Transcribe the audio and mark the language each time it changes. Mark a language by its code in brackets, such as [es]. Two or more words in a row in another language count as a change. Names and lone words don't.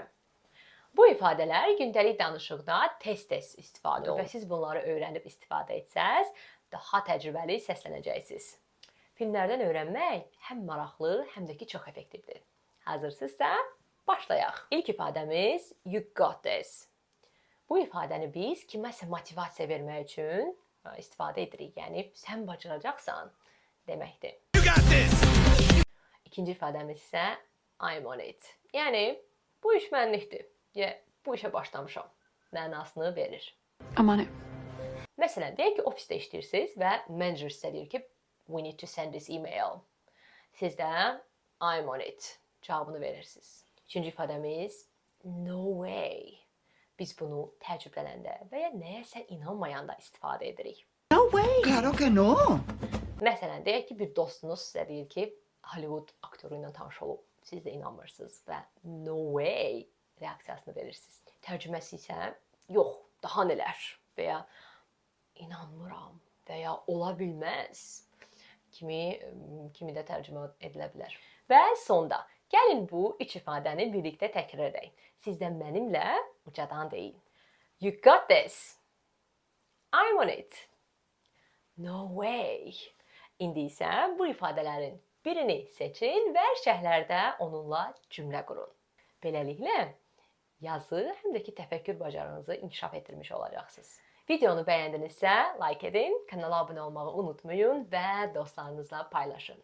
[az] Bu ifadələr gündəlik danışıqda tez-tez istifadə olunur və siz bunları öyrənib istifadə etsəz, daha təcrübəli səslənəcəksiniz. Filmlərdən öyrənmək həm maraqlı, həm də ki, çox effektivdir. Hazırsınızsa, başlayaq. İlk ifadəmiz [en] you got this. [az] Bu ifadəni biz kiməsə motivasiya vermək üçün istifadə edirik. Yəni, sən bacaracaqsan deməkdir. [en] You got this! [az] İkinci ifadəmiz isə [en] I'm on it. [az] Yəni, bu iş mənlikdir. Bu işə başlamışam mənasını verir. [en] I'm on it. [az] Məsələn, deyək ki, ofisdə işləyirsiniz və manager sizə deyir ki, [en] we need to send this email. [az] Siz də [en] I'm on it [az] cavabını verirsiniz. Üçüncü ifadəmiz [en] no way. [az] Biz bunu təəccüblənəndə və ya nəyəsə inanmayanda istifadə edirik. [en] No way. [es] Claro que no. [az] Məsələn, deyək ki, bir dostunuz sizə deyir ki, Hollywood aktyoru ilə tanış olub. Siz də inanmırsınız və [en] no way [az] reaksiyasını verirsiniz. Tərcüməsi isə yox, daha nələr və ya inanmıram və ya ola bilməz kimi də tərcümə edilə bilər. Və sonda, gəlin bu üç ifadəni birlikdə təkrar edək. Sizdən mənimlə ucadan deyin. [en] You got this. I'm on it. No way. [az] İndi isə bu ifadələrin birini seçin və şərhlərdə onunla cümlə qurun. Beləliklə, yazı həm də ki, təfəkkür bacarığınızı inkişaf etdirmiş olacaqsınız. Videonu bəyəndinizsə, like edin, kanala abunə olmağı unutmayın və dostlarınızla paylaşın.